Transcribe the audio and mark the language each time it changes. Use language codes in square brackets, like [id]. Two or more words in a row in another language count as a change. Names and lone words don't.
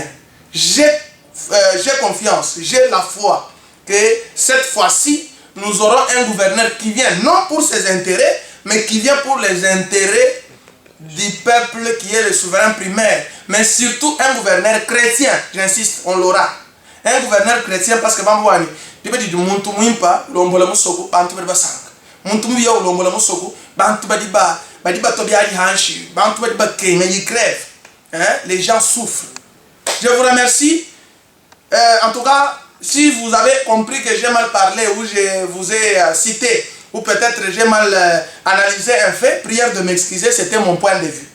[fr] J'ai confiance, j'ai la foi que cette fois-ci, nous aurons un gouverneur qui vient non pour ses intérêts, mais qui vient pour les intérêts du peuple qui est le souverain primaire. Mais surtout un gouverneur chrétien, j'insiste, on l'aura. Un gouverneur chrétien parce que Bambouani, tu peux dire [lua] Muntu Mwimpa, l'ombola Moussoko, Bantu Basang. Muntu Mwia, l'ombola Moussoko, Bantu Badiba. [fr] Les gens souffrent. Je vous remercie. En tout cas, si vous avez compris que j'ai mal parlé ou je vous ai cité ou peut-être j'ai mal analysé un fait, prière de m'excuser, c'était mon point de vue.